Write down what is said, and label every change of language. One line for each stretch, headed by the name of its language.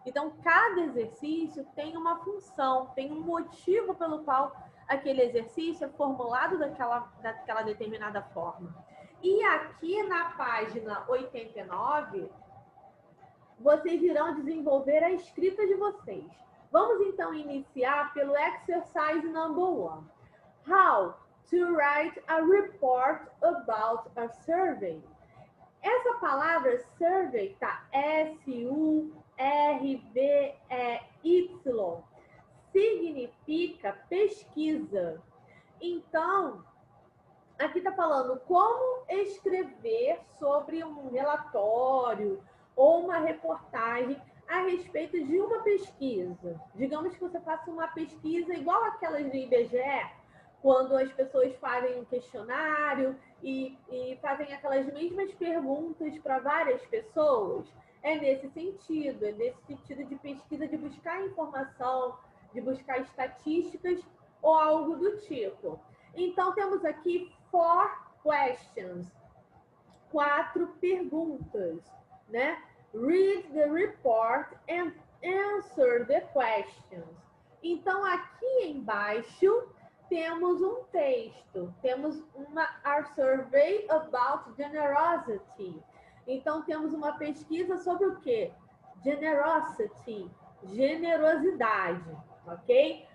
Portuguese: Então, cada exercício tem uma função, tem um motivo pelo qual aquele exercício é formulado daquela determinada forma. E aqui na página 89, vocês irão desenvolver a escrita de vocês. Vamos então iniciar pelo
English: exercise number 1. How to write a report about a survey.
Portuguese: Essa palavra survey tá S-U-R-V-E-Y. Significa pesquisa. Então, aqui está falando como escrever sobre um relatório ou uma reportagem a respeito de uma pesquisa. Digamos que você faça uma pesquisa igual aquelas do IBGE, quando as pessoas fazem um questionário e fazem aquelas mesmas perguntas para várias pessoas. É nesse sentido de pesquisa, de buscar informação, de buscar estatísticas ou algo do tipo. Então, temos aqui 4 questions, 4 perguntas, né?
English: Read the report and answer the questions.
Portuguese: Então, aqui embaixo, temos um texto, temos
English: our survey about generosity.
Portuguese: Então, temos uma pesquisa sobre o quê? Generosity, generosidade, ok?